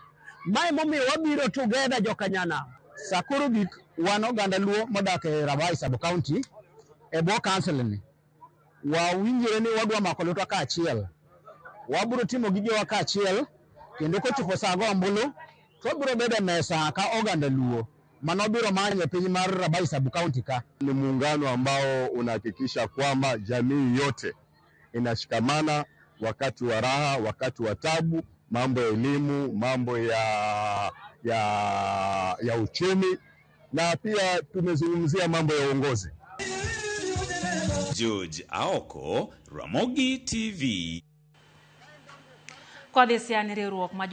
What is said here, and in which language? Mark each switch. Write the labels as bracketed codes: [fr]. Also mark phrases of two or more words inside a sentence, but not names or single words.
[luo] Mae momiyo wabiro together jokanyana. Sakuru gik wan oganda Luo modak e Rabai [en] sub county [luo] e bwo council ni. Wawinjore ni wadwa mako lutwa ka achiel. Wabiro timo gigewa ka achiel, kendo kochopo saa go ombulu, to biro bedo mesa ka oganda Luo. Mano biro manyo piny mar Rabai [en] sub county [luo] ka. [sw] Ni muungano ambao unahakikisha kwamba jamii yote inashikamana wakati wa raha, wakati wa tabu, mambo ya elimu, mambo ya uchumi, na pia tumezungumzia mambo ya uongozi. George Aoko, Ramogi TV. [luo] Kwa dhisiani riwruok